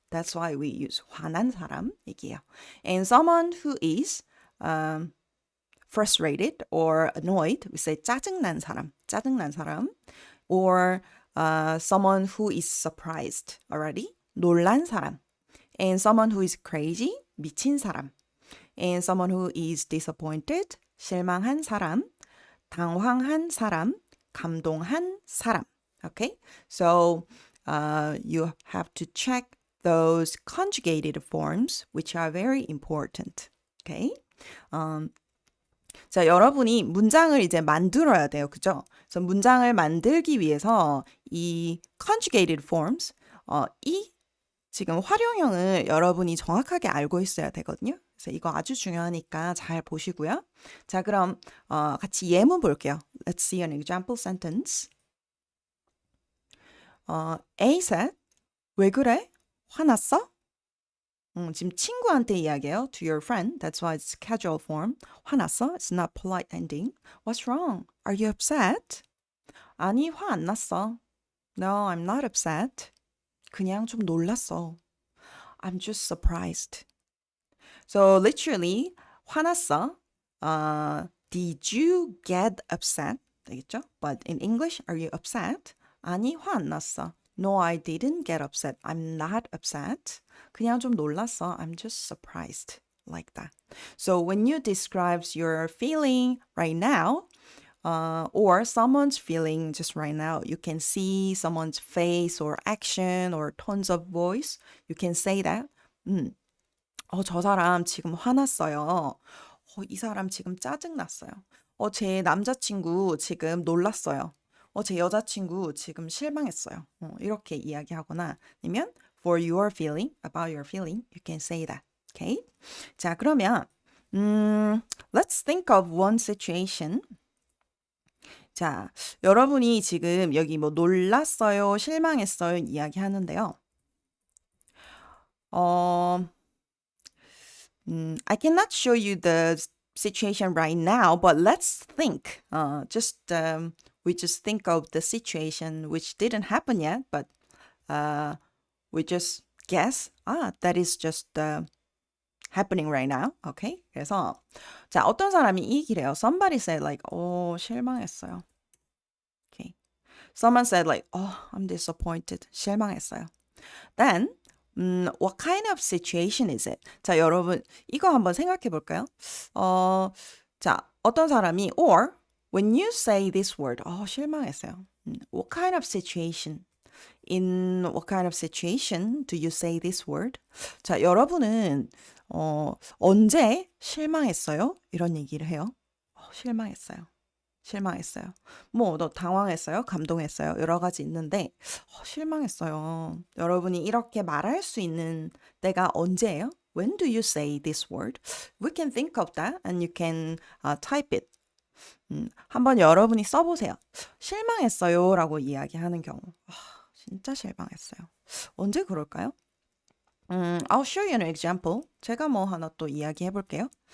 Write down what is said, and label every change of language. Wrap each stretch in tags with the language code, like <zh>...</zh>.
<en>That's why we use</en> <ko>화난 사람 얘기해요.</ko> <en>And someone who is frustrated or annoyed, we say 짜증난 사람.</en> <ko>짜증난 사람.</ko> <en>Or someone who is surprised already, 놀란 사람. And someone who is crazy, 미친 사람. And someone who is disappointed, 실망한 사람.</en> <ko>당황한 사람, 감동한 사람.</ko> <en>Okay, so you have to check those conjugated forms, which are very important. Okay.</en> <ko>자, 여러분이 문장을 이제 만들어야 돼요. 그죠? 그래서 문장을 만들기 위해서 이 conjugated forms, 이 지금 활용형을 여러분이 정확하게 알고 있어야 되거든요. 그래서 이거 아주 중요하니까 잘 보시고요. 자, 그럼 같이 예문 볼게요.</ko> <en>Let's see an example sentence. A said,</en> <ko>왜 그래? 화났어? 지금 친구한테 이야기해요.</ko> <en>To your friend. That's why it's casual form.</en> <ko>화났어?</ko> <en>It's not polite ending. What's wrong? Are you upset?</en> <ko>아니, 화 안 났어.</ko> <en>No, I'm not upset.</en> <ko>그냥 좀 놀랐어.</ko> <en>I'm just surprised. So literally, 화났어. Did you get upset? 되겠죠? But in English, are you upset?</en> <ko>아니, 화 안 났어.</ko> <en>No, I didn't get upset. I'm not upset.</en> <ko>그냥 좀 놀랐어.</ko> <en>I'm just surprised. Like that. So when you describe your feeling right now, or someone's feeling just right now, you can see someone's face or action or tones of voice. You can say that.</en> <ko>저 사람 지금 화났어요. 이 사람 지금 짜증났어요. 제 남자친구 지금 놀랐어요. 제 여자친구 지금 실망했어요. 이렇게 이야기하거나 아니면</ko> <en>for your feeling, about your feeling, you can say that. Okay? 자, 그러면 let's think of one situation.</en> <ko>자, 여러분이 지금 여기 뭐 놀랐어요, 실망했어요 이야기하는데요.</ko> <en>I cannot show you the situation right now, but let's think. We just think of the situation which didn't happen yet, but we just guess. That is just happening right now. Okay?</en> <ko>그래서 자, 어떤 사람이 이 얘기래요.</ko> <en>Somebody said like, 실망했어요. Okay. Someone said like, I'm disappointed.</en> <ko>실망했어요.</ko> <en>Then what kind of situation is it?</en> <ko>자, 여러분 이거 한번 생각해 볼까요? 자, 어떤 사람이</ko> <en>or when you say this word, 실망했어요. What kind of situation? In what kind of situation do you say this word?</en> <ko>자, 여러분은 언제 실망했어요? 이런 얘기를 해요. 실망했어요. 실망했어요. 뭐, 너 당황했어요? 감동했어요? 여러 가지 있는데, 실망했어요. 여러분이 이렇게 말할 수 있는 때가 언제예요?</ko> <en>When do you say this word? We can think of that and you can type it.</en> <ko>한번 여러분이 써보세요. 실망했어요 라고 이야기하는 경우. 진짜 실망했어요. 언제 그럴까요?</ko> <en>I'll show you an example.</en> <ko>제가 뭐 하나 또 이야기해 볼게요.</ko>